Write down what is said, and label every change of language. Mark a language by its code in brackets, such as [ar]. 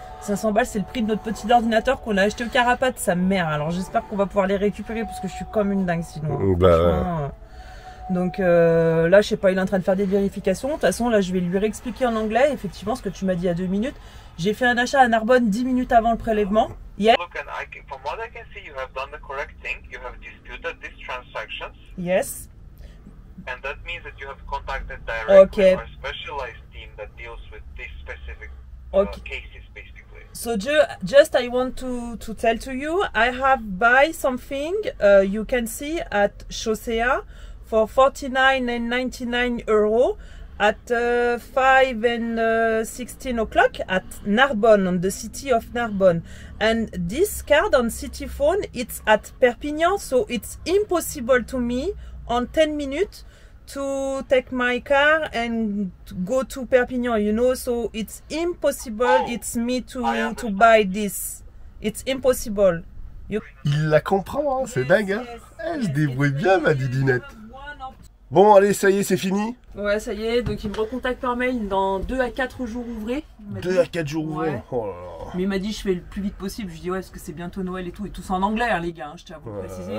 [fr] 500 balles c'est le prix de notre petit ordinateur qu'on a acheté au Carapat de sa mère. Alors j'espère qu'on va pouvoir les récupérer parce que je suis comme une dingue sinon. Bah, donc là je sais pas, il est en train de faire des vérifications. De toute façon là je vais lui réexpliquer en anglais effectivement ce que tu m'as dit il y a 2 minutes. J'ai fait un achat à Narbonne 10 minutes avant le prélèvement. [en] Yes. Look, and from what I can see, you have done the correct thing. You have disputed these transactions, Yes. and that means that you have contacted directly Okay. our specialized team that deals with these specific Okay. cases, basically. So just I want to tell to you, I have buy something you can see at Chaussea for 49.99 euro at 5 and 16 o'clock at Narbonne, on the city of Narbonne. And this card on Cityphone, it's at Perpignan, so it's impossible to me on 10 minutes to take my car and to go to Perpignan, you know, so it's impossible. Oh, it's me I to understand. buy this. It's impossible. [fr] il la comprend, hein, c'est dingue. Hein. Elle se débrouille bien ma didinette. Bon allez, ça y est, c'est fini. Ouais, ça y est, donc il me recontacte par mail dans 2 à 4 jours ouvrés. Il m'a 2 dit. à 4 jours ouvrés. Ouais. Oh là là. Mais il m'a dit je fais le plus vite possible. Je lui dis ouais parce que c'est bientôt Noël et tout c'est en anglais hein, les gars, hein, je tiens à vous le préciser.